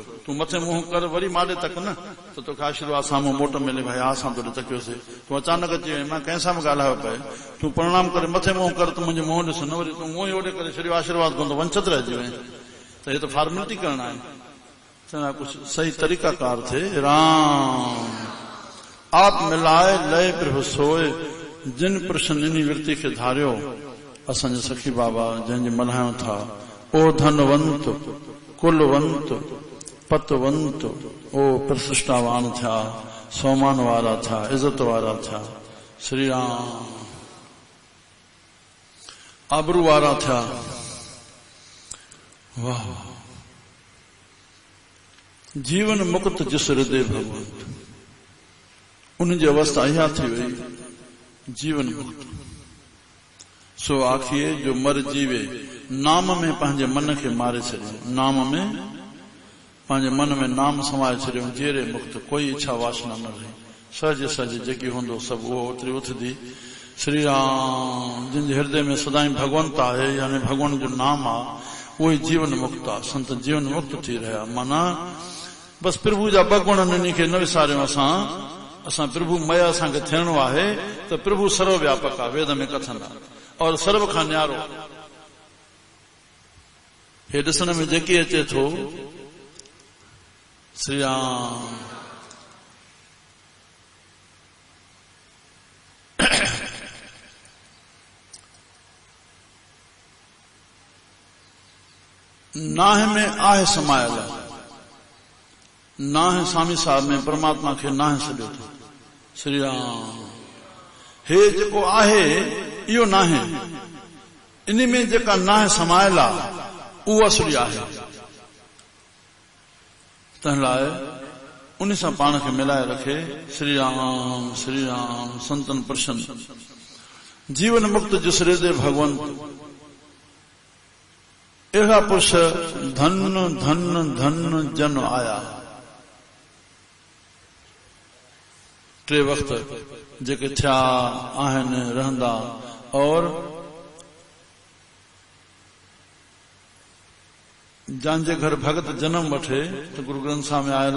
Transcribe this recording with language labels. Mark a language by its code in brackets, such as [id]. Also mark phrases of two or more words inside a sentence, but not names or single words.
[sd] तूं मथे मुंहुं कर वरी माॾे तक न, त तोखे आशीर्वाद साम्हूं मोट मिले, भाई हा असां तोड़े तकियोसीं। तूं अचानक अची वई, मां कंहिंसां बि ॻाल्हायो पए, तूं प्रणाम करे मथे मुंहुं कर त मुंहिंजो मुंहुं ॾिस न, वरी तूं मुंहुं ओॾे करे छॾियो, आशीर्वाद कोन, वंचत रहिजी वई। त हे त फॉर्मेलिटी करणु आहे, चवंदा कुझु सही तरीक़ाकार थिए। राम। आप मिलाए लय प्रभु सोए, जिन पुरुषन इन वृत्ति खे धारियो। असांजे सखी बाबा जंहिंजी मल्हायूं था, ओ धनवंत कुलवंत पतवंत, ओ प्रतिष्ठावान थिया, सोमान वारा थिया, इज़त वारा थिया। श्री राम। आबरू वारा थिया। वाह। जीवन मुक्त जिस हृदय भगवंत, उनजी अवस्था इहा थी वई, जीवन मुक्त। सो आखिए जो मर जीवे, नाम में पंहिंजे मन खे मारे छॾियो, नाम में पंहिंजे मन में नाम समाए छॾियो, जेरे मुक्त, कोई इच्छा वासना न रही। सहज सहज जेकी हूंदो सभु उहो ओतिरी उथंदी। श्री राम जिन हृदय में सदाई भगवंत है यानी भगवान जो नाम आ वो ही जीवन मुक्त आ। संत जीवन मुक्त थी रहा माना बस प्रभु जा बगुण इन्हीं के न विसारियो असां प्रभु मया असांखे थियणो आहे तो प्रभु सर्वव्यापक आहे वेद में कथन आहे और सर्व खां न्यारो हे ॾिसण में जेकी अचे थो श्री राम नाह में आहे समायल नाह स्वामी साहब में परमात्मा के नाह छॾियो थो श्री राम हे जेको आहे इहो नाहे इन में जेका नाह समायल आहे उहो असली आहे तंहिं लाइ उन सां पाण खे मिलाए रखे श्री राम संतन प्रसन्न जीवन मुक्त जिस हृदय भगवंत अहिड़ा पुरुष धन धन धन जन आया टे वक्त जेके थिया आहिनि रहंदा और जंहिंजे घर भगत जन्म वठे तो गुरु ग्रंथ साहिब में आयल